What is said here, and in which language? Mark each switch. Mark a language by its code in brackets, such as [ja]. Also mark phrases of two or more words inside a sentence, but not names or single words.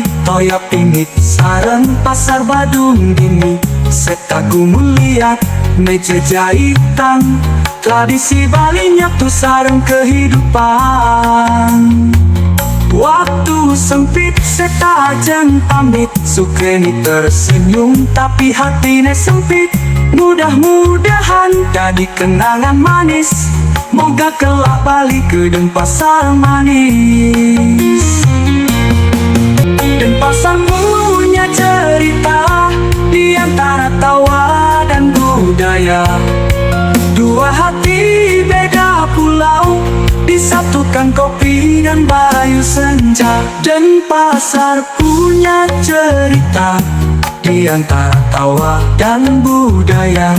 [ban] toya pingit sareng pasar Badung dini. [id] Serta gumun liat meja jahitan, tradisi Bali nyatu sareng kehidupan. Waktu sempit serta ajeng pamit, Sukreni tersenyum tapi hatine sempit. Mudah-mudahan jadi kenangan manis, moga kelak balik ke Denpasar manis. Denpasar punya cerita di antara tawa dan budaya. Dua hati beda pulau, disatukan kopi dan bayu senja. Denpasar punya cerita di antara tawa dan budaya.